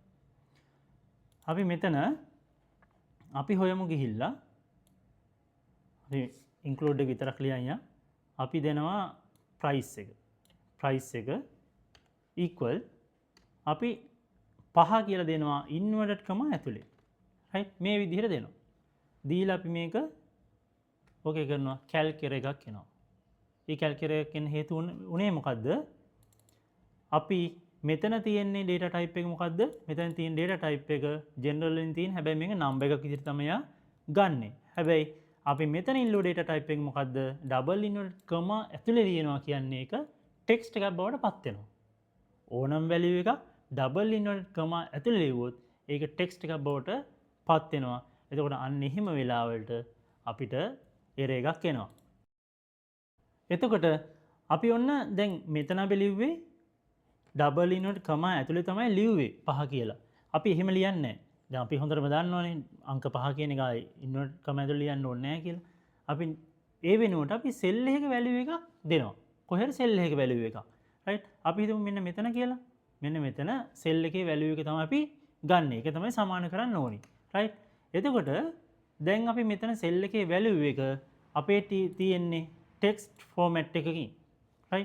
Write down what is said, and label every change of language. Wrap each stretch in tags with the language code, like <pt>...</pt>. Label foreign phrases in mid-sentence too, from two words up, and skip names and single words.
<si>අපි මෙතන අපි හොයමු ගිහිල්ලා අපි include එක විතරක් ලියන්න. අපි දෙනවා price එක. price එක equal අපි 5 කියලා දෙනවා</si> <en>inverted comma</en> <si>ඇතුලේ. right මේ විදිහට දෙනවා. දීලා අපි මේක ඕකේ කරනවා calculate එකක් එනවා. මේ calculate එකෙන් හේතු උනේ මොකද්ද? අපි මෙතන තියෙන්නේ</si> <en>data type</en> <si>එක මොකද්ද? මෙතන තියෙන</si> <en>data type</en> <si>එක general වලින් තියෙන හැබැයි මේක number එකක් විදිහට තමයි ගන්නෙ. හැබැයි අපි මෙතන</si> <en>include data type</en> <si>එක මොකද්ද?</si> <en>double inverted comma</en> <si>ඇතුලේ ලියනවා කියන්නේ ඒක text එකක් බවට පත් වෙනවා. ඕනම් value එකක්</si> <en>double inverted comma</en> <si>ඇතුලේ ලියුවොත් ඒක text එකක් බවට පත් වෙනවා. එතකොට අන්න එහෙම වෙලාවලට අපිට error එකක් එනවා. එතකොට අපි ඔන්න දැන් මෙතන අපි ලිව්වේ</si> <en>double inverted comma</en> <si>ඇතුලේ තමයි ලිව්වේ 5 කියලා. අපි එහෙම ලියන්නේ නැහැ. දැන් අපි හොඳටම දන්නවනේ අංක 5 කියන එක</si> <en>inverted comma</en> <si>ඇතුලේ ලියන්න ඕනේ නැහැ කියලා. අපි ඒ වෙනුවට අපි cell එකක value එකක් දෙනවා. කොහෙද cell එකක value එක? right. අපි හිතමු මෙන්න මෙතන කියලා. මෙන්න මෙතන cell එකේ value එක තමයි අපි ගන්න. ඒක තමයි සමාන කරන්න ඕනේ. right. එතකොට දැන් අපි මෙතන cell එකේ value එක අපේ තියෙන්නේ</si> <en>text format</en> <si>එකකින්. right.</si>